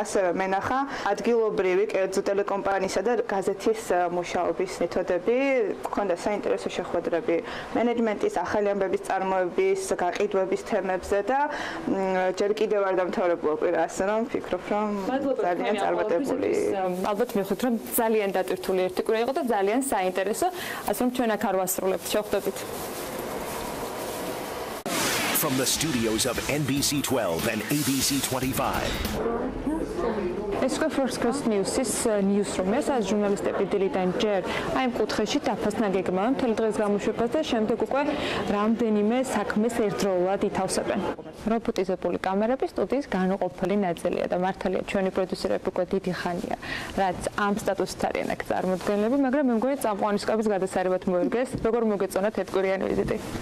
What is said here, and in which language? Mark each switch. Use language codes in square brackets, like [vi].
[ka] ასევე მენახა ადგილობრივი კერძო ტელეკომპანიისა და გაზეთის მუშაობის მეთოდები, გქონდა საინტერესო შეხვედრები მენეჯმენტის, ახალი ამბების წარმოების, გაყიდვების თემებზე და ჯერ კიდევ არ დამთავრებულა კვირა, ასე რომ ვფიქრობ, რომ ძალიან წარმატებული. ალბათ მივხვდით, რომ ძალიან დატვირთული ერთი კვირა იყო და ძალიან საინტერესო, ასე რომ ჩვენ აქ არ ვასრულებთ, შევხვდებით. [en] From the studios of NBC12 and ABC25. [ka] ეს უკვე First Coast News-ის newsroom-ია, სადაც ჟურნალისტები დილიდან ჯერ აი ამ კუთხეში დაფასნა გეგმავენ მთელი დღის გამოშვებას და შემდეგ უკვე რამდენიმე საქმეს ერთდროულად ითავსებენ. რობოტიზებული კამერები სტუდიის განუყოფელი ნაწილია და მართალია ჩვენი პროდიუსერები უკვე დიდი ხანია, რაც ამ სტატუსით არიან აქ წარმოდგენილები, მაგრამ მე მგონი წამყვანის კაბის გადასარევად მოერგეს, როგორ მოგეწონათ ერთკვირიანი ვიზიტი.